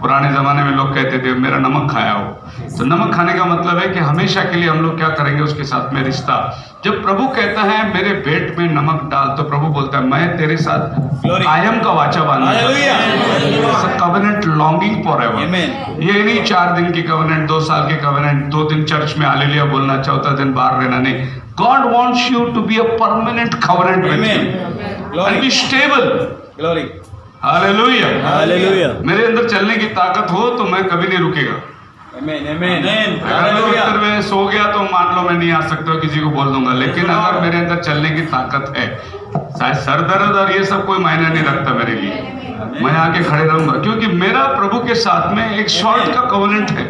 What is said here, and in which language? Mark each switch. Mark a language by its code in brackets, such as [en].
[hi] पुराने ज़माने में लोग कहते थे मेरा नमक खाया हो। तो नमक खाने का मतलब है कि हमेशा के लिए हम लोग क्या करेंगे उसके साथ में रिश्ता। जब प्रभु कहता है मेरे पेट में नमक डाल, तो प्रभु बोलता है मैं तेरे साथ कायम का वाचा बांधना चाहता हूं। [en] Covenant longing forever. [hi] ये नहीं 4 दिन की कवेनेंट, 2 साल की कवेनेंट, 2 दिन चर्च में हालेलुया बोलना, चौथा दिन बाहर रहना, नहीं। [en] God wants you to be a permanent covenant with Him Amen. and Glory. be stable. Glory. Hallelujah. [hi] Hallelujah. मेरे अंदर चलने की ताकत हो तो मैं कभी नहीं रुकेगा। [en] Amen. Amen. [hi] अगर मैं उत्तर में सो गया तो मान लो मैं नहीं आ सकता, किसी को बोल दूंगा, लेकिन अगर मेरे अंदर चलने की ताकत है, शायद सर दर्द और ये सब कोई मायने नहीं रखता मेरे लिए, मैं आके खड़े रहूंगा, क्योंकि मेरा प्रभु के साथ में एक शॉर्ट का कवनेंट है,